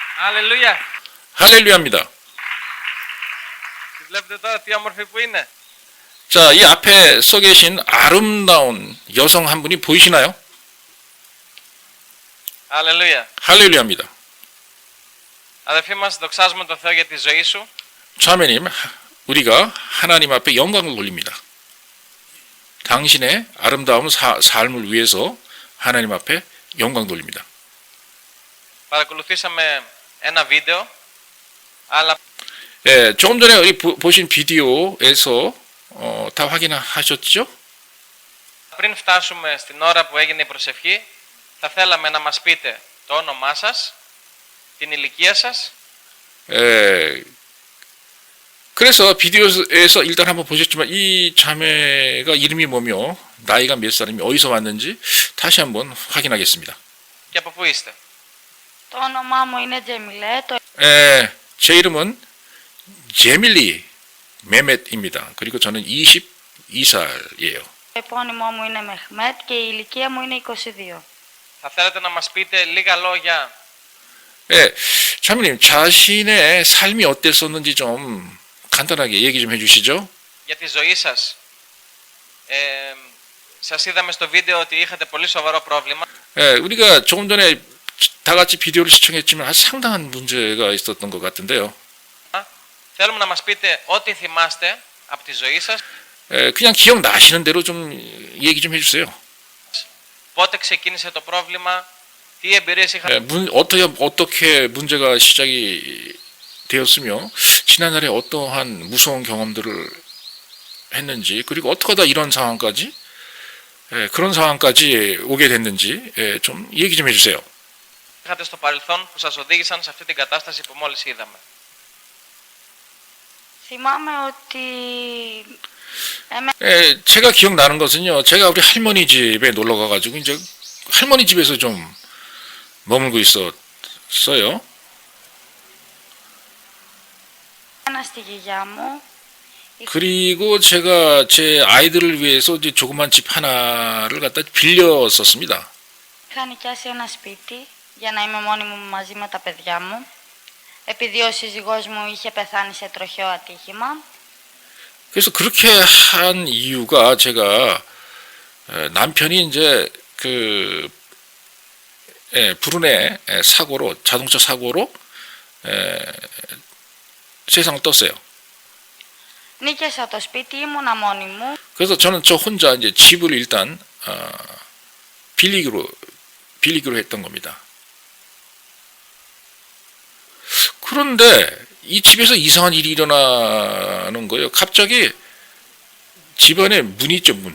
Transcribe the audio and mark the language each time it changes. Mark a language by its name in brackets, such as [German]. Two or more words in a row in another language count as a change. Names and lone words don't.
[Greek] Αλληλούια. [Korean] 할렐루야입니다. [Greek] Τη βλέπετε τώρα τι όμορφη που είναι. [Korean] 자, 이 앞에 서 계신 아름다운 여성 한 분이 보이시나요? [Greek] Αλληλούια. [Korean] 할렐루야입니다. [Greek] Αδελφοί μας, δοξάζουμε τον Θεό για τη ζωή σου. [Korean] 자매님, 우리가 하나님 앞에 영광을 돌립니다. 당신의 아름다운 삶을 위해서 하나님 앞에 영광 돌립니다. [Greek] Παρακολουθήσαμε ένα βίντεο, αλλά [Korean] 예, 조금 전에 우리 보신 비디오에서 다 확인하셨죠? [Greek] πριν φτάσουμε στην ώρα που έγινε η προσευχή, θα θέλαμε να μας πείτε το όνομά σας, την ηλικία σας, [Korean] 예, 그래서 비디오에서 일단 한번 보셨지만 이 자매가 이름이 뭐며 나이가 몇 살이며 어디서 왔는지 다시 한번 확인하겠습니다. [Greek] και από πού είστε. Το όνομά μου είναι Τζεμιλέ, το [Korean] 예, 제 이름은 제밀리 메멧입니다. 그리고 저는 22살이에요. [Greek] επώνυμό μου είναι Μεχμέτ και η ηλικία μου είναι 22. Θα θέλετε να μας πείτε λίγα λόγια [Korean] 예, 자매님 자신의 삶이 어땠었는지 좀 간단하게 얘기 좀 해주시죠. [Greek] για τη ζωή σας. Σας είδαμε στο βίντεο ότι είχατε πολύ σοβαρό πρόβλημα. [Korean] 예, 우리가 조금 전에 다 같이 비디오를 시청했지만 아주 상당한 문제가 있었던 것 같은데요. [Greek] Θέλουμε να μας πείτε ό,τι θυμάστε από τη ζωή σας, [Korean] 예, 그냥 기억나시는 대로 좀 얘기 좀 해주세요. [Greek] πότε ξεκίνησε το πρόβλημα, τι εμπειρίες είχατε. [Korean] 예, 어떻게 문제가 시작이 되었으며 지난날에 어떠한 무서운 경험들을 했는지 그리고 어떻게 하다 이런 상황까지 그런 상황까지 오게 됐는지 좀 얘기 좀 해주세요. [Greek] Είχατε στο παρελθόν που σας οδήγησαν σε αυτή την κατάσταση που μόλις είδαμε. θυμάμαι ότι [Korean] 제가 기억나는 것은요. 제가 우리 할머니 집에 놀러 가가지고 이제 할머니 집에서 좀 머물고 있었어요. [Greek] ένα στη γιαγιά μου, [Korean] 그리고 제가 제 아이들을 위해서 이제 조그만 집 하나를 갖다 빌렸었습니다. [Greek] είχα νοικιάσει ένα σπίτι για να είμαι μόνη μου μαζί με τα παιδιά μου, επειδή ο σύζυγός μου είχε πεθάνει σε τροχαίο ατύχημα. [Korean] 그래서 그렇게 한 이유가 제가 남편이 이제 그 불운의 사고로 자동차 사고로 세상을 떴어요. [Greek] Νίκιασα το σπίτι, ήμουνα μόνη μου. [Korean] 그래서 저는 저 혼자 이제 집을 일단 빌리기로 했던 겁니다. 그런데 이 집에서 이상한 일이 일어나는 거예요. 갑자기 집안에 문이 있죠, 문.